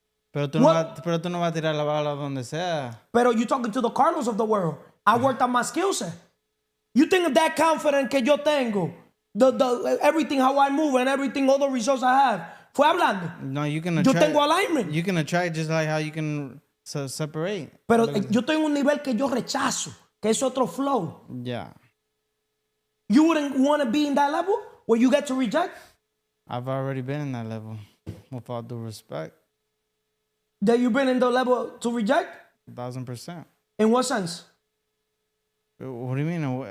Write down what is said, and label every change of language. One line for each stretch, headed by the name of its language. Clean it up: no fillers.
Spanish: Pero tú no vas a tirar la bala donde sea.
English: Pero you talking to the Carlos of the world. I worked on my skill set. You think of that confidence
Spanish: que yo tengo,
English: the everything, how I move and everything, all the results I have.
Spanish: Fue hablando.
English: No, you can attract.
Spanish: Yo tengo alignment.
English: You can attract just like how you can separate.
Spanish: Pero yo estoy en un nivel que yo rechazo, que es otro flow.
English: Yeah. You wouldn't want to be in that level where you get to reject? I've already been in that level, with all due respect. That you've been in the level to reject? 1,000%. In what sense? What do you mean?